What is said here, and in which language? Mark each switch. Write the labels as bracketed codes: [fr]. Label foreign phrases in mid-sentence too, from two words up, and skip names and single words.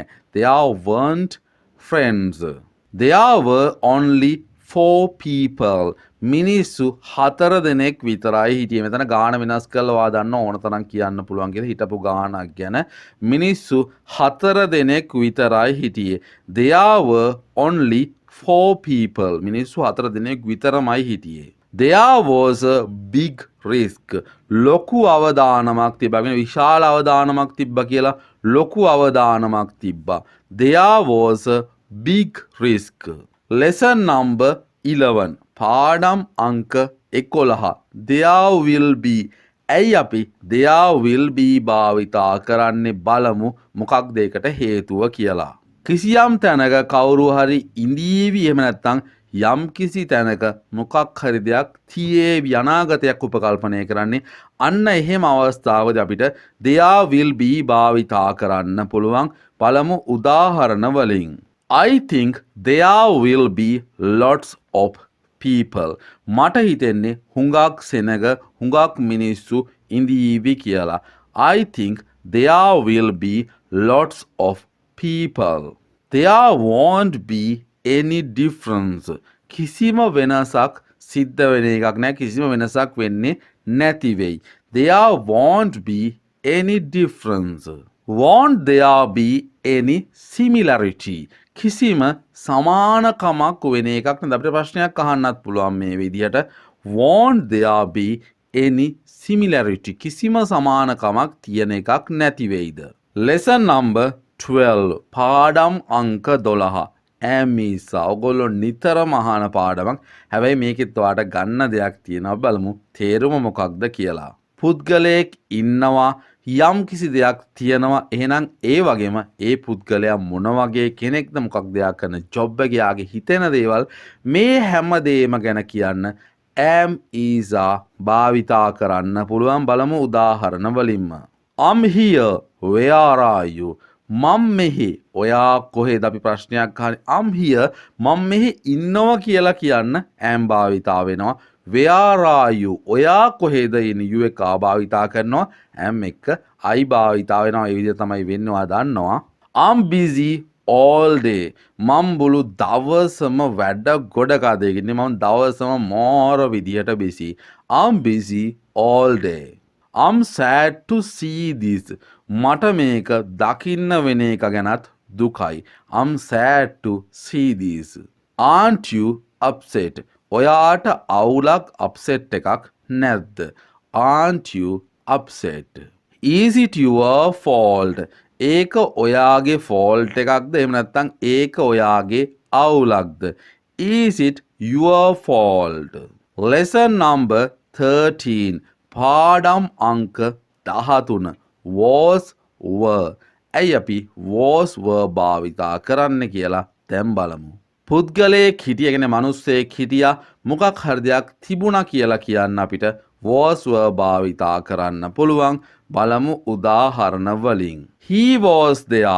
[en] There weren't friends. There were only 4 people. [si] මිනිස්සු 4 දෙනෙක් විතරයි හිටියේ. මෙතන ගාන වෙනස් කරලා දන්න ඕන තරම් කියන්න පුළුවන් කියලා හිටපු ගානක් ගැන. මිනිස්සු 4 දෙනෙක් විතරයි හිටියේ. [en] There were only 4 people. [si] මිනිස්සු 4 දෙනෙක් විතරමයි හිටියේ. [en] There was a big risk. [si] ලොකු අවදානමක් තිබ්බා. විශාල අවදානමක් තිබ්බා කියලා ලොකු අවදානමක් තිබ්බා. [en] There was a big risk. Lesson number 11. [si] පාඩම් අංක 11. [en] There will be. [si] ඇයි අපි [en] there will be [si] භාවිතා කරන්නේ? බලමු මොකක්ද ඒකට හේතුව කියලා. කිසියම් තැනක කවුරු හරි ඉඳීවි. එහෙම නැත්නම් යම් කිසි තැනක මොකක් හරි දෙයක් තියේවි. අනාගතයක් උපකල්පනය කරන්නේ. අන්න එහෙම අවස්ථාවද අපිට [en] there will be [si] භාවිතා කරන්න පුළුවන්. බලමු උදාහරණ වලින්. [en] I think there will be lots of people. [si] මට හිතෙන්නේ හුඟක් සෙනග හුඟක් මිනිස්සු ඉඳීවි කියලා. [en] I think there will be lots of people. There won't be any difference. [si] කිසිම වෙනසක් සිද්ධ වෙන එකක් නෑ කිසිම වෙනසක් වෙන්නේ නැති වෙයි. [en] There won't be any difference. Won't there be any similarity? [si] කිසිම සමානකමක් වෙන එකක් නේද? අපිට ප්‍රශ්නයක් අහන්නත් පුළුවන් මේ විදිහට. [en] Won't there be any similarity? [si] කිසිම සමානකමක් තියෙන එකක් නැති වෙයිද? [en] Lesson number 12. [si] පාඩම් අංක 12. ඇමිසා. ඔගොල්ලෝ නිතරම අහන පාඩමක්. හැබැයි මේකෙත් ඔයාලට ගන්න දෙයක් තියෙනවා. බලමු තේරුම මොකක්ද කියලා. පුද්ගලයෙක් ඉන්නවා යම් කිසි දෙයක් තියෙනවා එහෙනම් ඒ වගේම ඒ පුද්ගලයා මොන වගේ කෙනෙක්ද මොකක්ද එයා කරන ජොබ් එක යාගේ හිතෙන දේවල් මේ හැම දෙයක්ම ගැන කියන්න [en] am is a [si] භාවිතා කරන්න පුළුවන්. බලමු උදාහරණ වලින්ම. [en] I'm here, where are you? [si] මම මෙහි ඔයා කොහෙද? අපි ප්‍රශ්නයක් අහන්නේ. [en] I'm here [si] මම මෙහි ඉන්නවා කියලා කියන්න am භාවිතා වෙනවා. [en] Where are you? [si] ඔයා කොහෙද ඉන්නේ? you එක භාවිතා කරනවා. am එක I භාවිතා වෙනවා. ඒ විදිහ තමයි වෙන්නේ. ඔයා දන්නවා. [en] I'm busy all day. [si] මම මුළු දවසම වැඩ ගොඩක අදගෙන මම දවසම මෝර විදියට busy. [en] I'm busy all day. I'm sad to see this. [si] මට මේක දකින්න වෙන එක ගැනත් දුකයි. [en] I'm sad to see this. Aren't you upset? [si] ඔයාට අවුලක් upset එකක් නැද්ද? [en] Aren't you upset? Is it your fault? [si] ඒක ඔයාගේ fault එකක්ද? එහෙම නැත්නම් ඒක ඔයාගේ අවුලක්ද? [en] Is it your fault? Lesson number 13. [si] පාඩම් අංක 13. [en] was were. [si] ඇයි අපි [en] was were [si] භාවිතා කරන්න කියලා දැන් බලමු. පුද්ගලයෙක් හිටිය කියන්නේ මිනිස්සෙක් හිටියා මොකක් හරි දෙයක් තිබුණා කියලා කියන්න අපිට [en] was were [si] භාවිතා කරන්න පුළුවන්. බලමු උදාහරණ වලින්. [en] He was there.